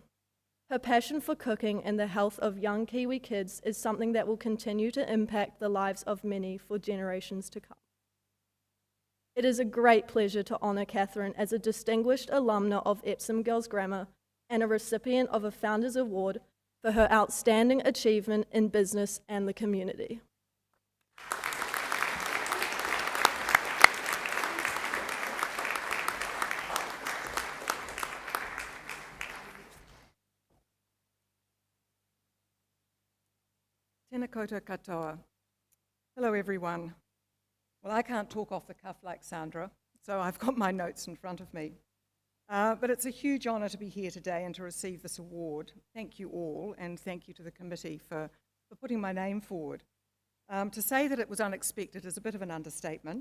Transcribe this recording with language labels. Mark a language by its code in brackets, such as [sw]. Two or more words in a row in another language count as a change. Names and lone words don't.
[en] Her passion for cooking and the health of young Kiwi kids is something that will continue to impact the lives of many for generations to come. It is a great pleasure to honour Catherine as a distinguished alumna of Epsom Girls Grammar and a recipient of a Founders Award for her outstanding achievement in business and the community. [mi] Tēnā koutou katoa. [en] Hello, everyone. Well, I can't talk off the cuff like Sandra, so I've got my notes in front of me. But it's a huge honour to be here today and to receive this award. Thank you all, and thank you to the committee for putting my name forward. To say that it was unexpected is a bit of an understatement.